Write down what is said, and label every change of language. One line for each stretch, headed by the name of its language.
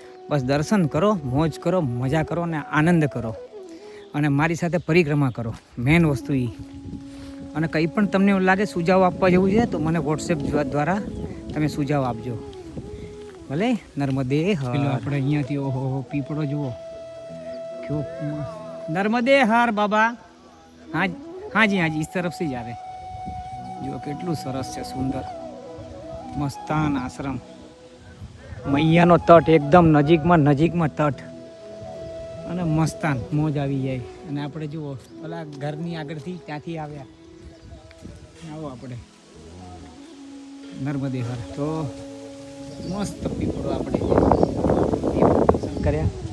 Gujarati: બસ દર્શન કરો, મોજ કરો, મજા કરો ને આનંદ કરો, અને મારી સાથે પરિક્રમા કરો, મેન વસ્તુ એ. અને કંઈ પણ તમને એવું લાગે સુઝાવ આપવા જેવું છે તો મને વોટ્સએપ દ્વારા તમે સુઝાવ આપજો. ભલે નર્મદે હર. આપણે અહીંયાથી ઓહો પીપળો જુઓ ક્યો નર્મદે હર બાબા.
Hindi: हाँ हाँ जी हाँ जी, इस तरफ से जा रहे.
Gujarati: जो કેટલું સરસ છે, સુંદર મસ્તાન આશ્રમ. મૈયાનો તટ એકદમ નજીકમાં તટ, અને મસ્તાન મોજ આવી જાય. અને આપણે જુઓ પેલા ઘરની આગળથી ત્યાંથી આવ્યા. આવો આપણે નર્મદે હર. તો મસ્ત પીપળો આપણે દર્શન કર્યા.